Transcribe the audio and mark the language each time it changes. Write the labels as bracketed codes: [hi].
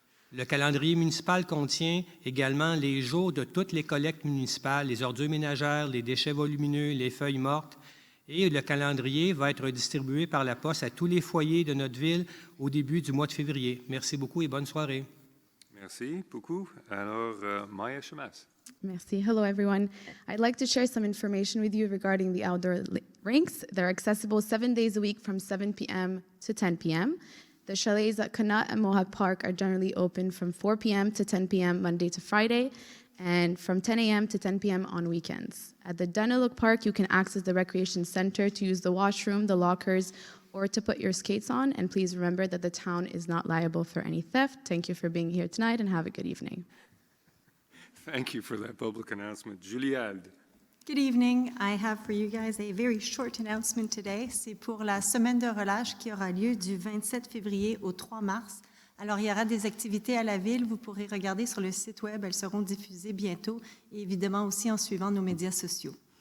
[fr] Le calendrier municipal contient également les jours de toutes les collectes municipales, les ordures ménagères, les déchets volumineux, les feuilles mortes. Et le calendrier va être distribué par la poste à tous les foyers de notre ville au début du mois de février. Merci beaucoup et bonne soirée. Merci beaucoup. Alors, Maya Shamas. Merci. [en] Hello, everyone. I'd like to share some information with you regarding the outdoor rinks. They're accessible 7 days a week from 7 p.m. to 10 p.m. The chalets at Connaught and Mohawk Park are generally open from 4 p.m. to 10 p.m. Monday to Friday, and from 10 a.m. to 10 p.m. on weekends. At the Duniluk Park, you can access the recreation center to use the washroom, the lockers, or to put your skates on. And please remember that the town is not liable for any theft. Thank you for being here tonight and have a good evening. Thank you for that public announcement. Julie Alde. Good evening. I have for you guys a very short announcement today. [fr] C'est pour la semaine de relâche qui aura lieu du 27 février au 3 mars. Alors, il y aura des activités à la ville. Vous pourrez regarder sur le site web. Elles seront diffusées bientôt et évidemment aussi en suivant nos médias sociaux.